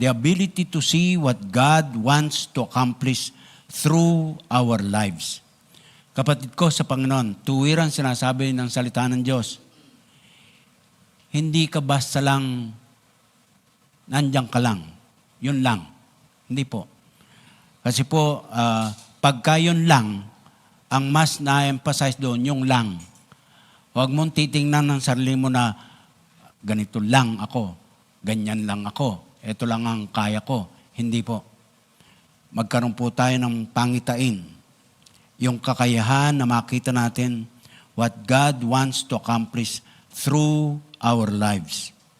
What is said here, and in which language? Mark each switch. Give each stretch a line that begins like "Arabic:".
English: The ability to see what God wants to accomplish through our lives.
Filipino: Kapatid ko sa Panginoon, tuwiran sinasabi ng salita ng Diyos, hindi ka basta lang, nandiyan ka lang. Yun lang. Hindi po. Kasi po, pagka yun lang, ang mas na-emphasize doon, yung lang. Huwag mong titingnan ng sarili mo na ganito lang ako, ganyan lang ako, ito lang ang kaya ko. Hindi po. Magkaroon po tayo ng pangitain. Yung kakayahan na makita natin
English: what God wants to accomplish through our lives.